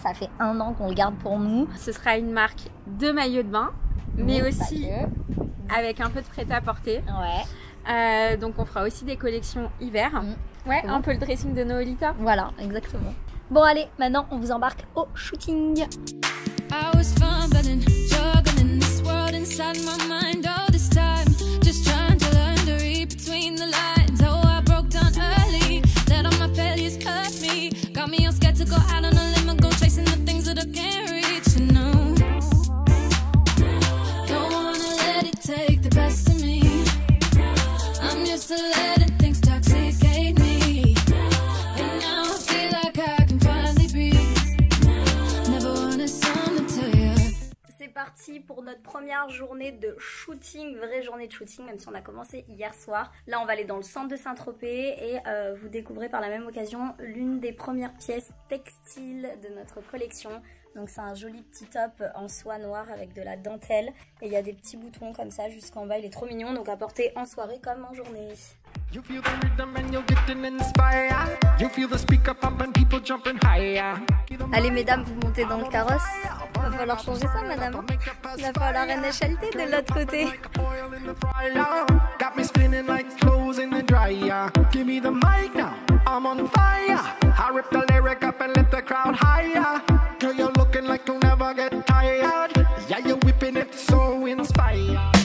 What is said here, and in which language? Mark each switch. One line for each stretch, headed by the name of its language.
French: Ça fait 1 an qu'on le garde pour nous. Ce sera une marque de maillots de bain, mais aussi avec un peu de prêt-à-porter. Ouais. Donc, on fera aussi des collections hiver. Ouais, un peu le dressing de Noolita. Voilà, exactement. Bon, allez, maintenant, on vous embarque au shooting.
English: I was fumbling, juggling this world inside my mind all this time, just trying to learn to read between the lines. Oh, I broke down early, let all my failures hurt me, got me all scared to go out on a limb and go chasing the things that I can't reach. You know, don't wanna let it take the best of me. I'm used to letting things toxicate me, and now I feel like I can finally breathe. Never wanna sound to you.
French: C'est parti pour notre première journée de shooting, vraie journée de shooting, même si on a commencé hier soir. Là, on va aller dans le centre de Saint-Tropez et vous découvrez par la même occasion l'une des premières pièces textiles de notre collection. Donc c'est un joli petit top en soie noire avec de la dentelle et il y a des petits boutons comme ça jusqu'en bas. Il est trop mignon, donc à porter en soirée comme en journée.
English: You feel the rhythm and you're getting inspired. You feel the speaker pump and people jumping higher.
French: Allez mesdames, vous montez dans le carrosse. Va falloir changer ça madame. Il va falloir NHLT de l'autre côté.
English: Got me spinning like clothes in the dryer. Give me the mic now, I'm on fire. I rip the lyric up and let the crowd higher. Girl, you're looking like you'll never get tired. Yeah, you're whipping it so inspired.